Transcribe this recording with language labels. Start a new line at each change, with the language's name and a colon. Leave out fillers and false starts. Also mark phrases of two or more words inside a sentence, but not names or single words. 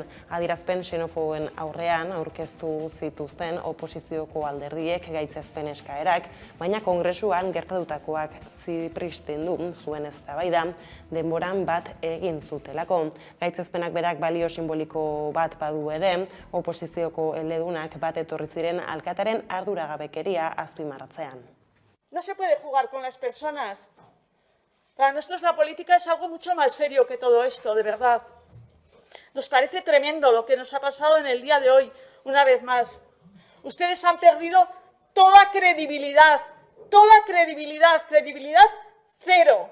Basque: Adierazpen xenofoben aurrean aurkeztu zituzten oposizioko alderdiek gaitzespen eskaerak, baina Kongresuan gertatutakoak zipristen du zuen eztabaida denboran bat egin zutelako. Gaitzespenak berak balio simboliko bat badu ere, oposizioko eledunak bat etorri ziren alkataren arduragabekeria azpimarratzean.
Spanish: No se puede jugar con las personas. Para nosotros la política es algo mucho más serio que todo esto, de verdad. Nos parece tremendo lo que nos ha pasado en el día de hoy, una vez más. Ustedes han perdido toda credibilidad, credibilidad cero.